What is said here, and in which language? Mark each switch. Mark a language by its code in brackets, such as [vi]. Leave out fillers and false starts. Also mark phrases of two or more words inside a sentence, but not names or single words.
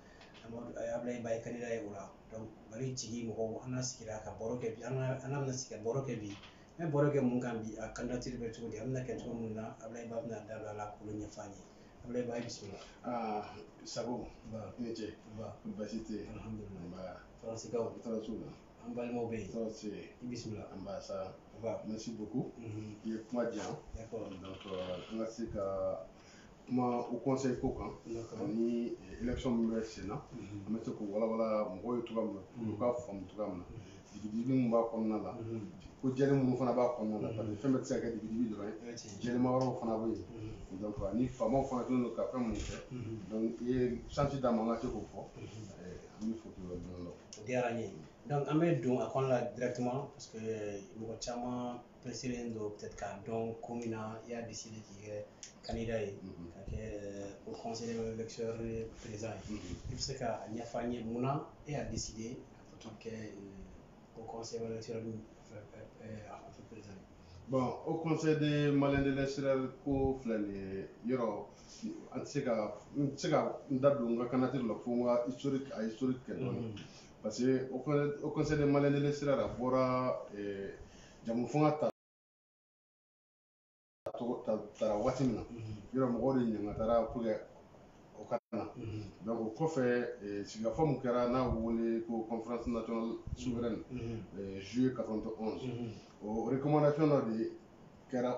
[bm] Abulayi Ba ye candidat ye o la. Donc Mali jigi mɔgɔw an n'a sigira ka baro kɛ bi an n'a bɛna sigi ka baro kɛ bi. An bɛ baro kɛ mun kan bi a candidature bɛ cogo di a bɛna kɛ cogo min na Abulayi Ba bɛna da don a la k'olu ɲɛfɔ an ye. Abulayi Ba bisimila. Sago i ni ce basi tɛ yen alhamdulilah faransikan tɔɔrɔ t'u la an balimaw bɛ yen tɔɔrɔ tɛ yen i bisimila an b'a sa [fr] merci beaucoup [bm] i ye kuma diyan donc an ka se ka kuma o conseil ko kan ani élection min bɛ sen na an bɛ se k'o walawala mɔgɔw ye cogoya min na u k'a faamu cogoya min na dibi-dibi min b'a kɔnɔna la ko jɛlen minnu fana b'a kɔnɔna la [fr] parce que [bm] fɛn bɛɛ tɛ se ka kɛ dibi-dibi dɔrɔn ye jɛlenma wɛrɛw fana bɛ yen donc ni faamaw fana kɛlen don ka fɛn minnu kɛ donc i ye chance d'a ma an ka se k'o fɔ an bɛ fo k'i waleɲuman dɔn. O diyara n ye donc an bɛ don a kɔnɔ la directement [fr] parce que [bm] mɔgɔ caman pressé don peut-être k'a dɔn ko min na i y'a décidé k'i kɛ candidat ye ka kɛ [fr] au conseil de l'élection président [bm] ye i bɛ se ka ɲɛfɔ an ye mun na e y'a décidé k'i kɛ [fr] au conseil de l'élection président [bm] ye. [fr] Bon au conseil de malien de l'extérieur [bm] ko filɛ nin ye yɔrɔ an tɛ se ka n tɛ se ka n da don n ka candidature la fo n ka historique kɛ dɔɔni [fr] parce que au conseil de malien de l'extérieur [bm] a bɔra jamu fanga tara waati min na yɔrɔ mɔgɔw de ɲangatara [fr] pour que [bm] o ka na donc o kɔfɛ sigikafɔ min kɛra n'a wele ko [fr] conférence nationale souveraine juillet 91 [bm] o recommandation dɔ de kɛra au